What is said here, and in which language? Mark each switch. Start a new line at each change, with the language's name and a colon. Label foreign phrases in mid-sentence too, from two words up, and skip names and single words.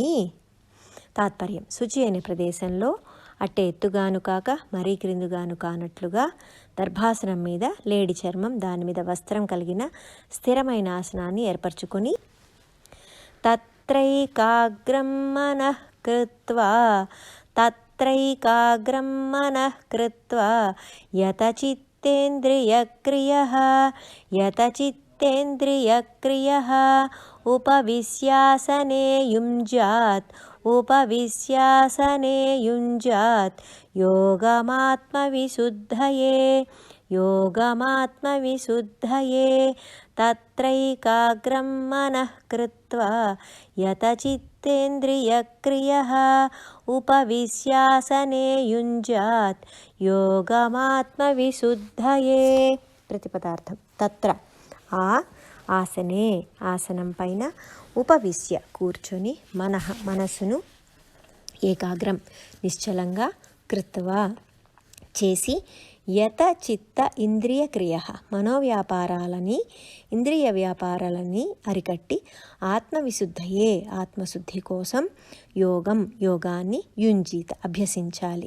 Telugu: తాత్పర్యం: శుచి అనే ప్రదేశంలో అట్టే ఎత్తుగాను కాక మరీ క్రిందుగాను కానట్లుగా దర్భాసనం మీద లేడి చర్మం దాని మీద వస్త్రం కలిగిన స్థిరమైన ఆసనాన్ని ఏర్పరచుకొని తత్రైకాగ్రం
Sanskrit: మనః కృత్వా యతచిత్తేన चित्तेन्द्रियक्रियः यतचित्तेन्द्रियक्रियः उपविश्यासने युञ्जात् योगमात्मविशुद्धये तत्रैकाग्रं मनः कृत्वा यतचित्तेन्द्रियक्रियः उपविश्यासने युञ्जात् योगमात्मविशुद्धये।
Telugu: ప్రతిపదార్థం
Sanskrit: తత్ర ఆసనే
Telugu: ఆసనం పైన ఉపవిశ్య కూర్చొని మనస్సును ఏకాగ్రం నిశ్చలంగా కృత్వా చేసి
Sanskrit: యత చిత్త ఇంద్రియ క్రియ
Telugu: ఇంద్రియ వ్యాపారాలని అరికట్టి ఆత్మవిశుద్ధయే ఆత్మశుద్ధి కోసం యోగాన్ని యుంజీత అభ్యసించాలి.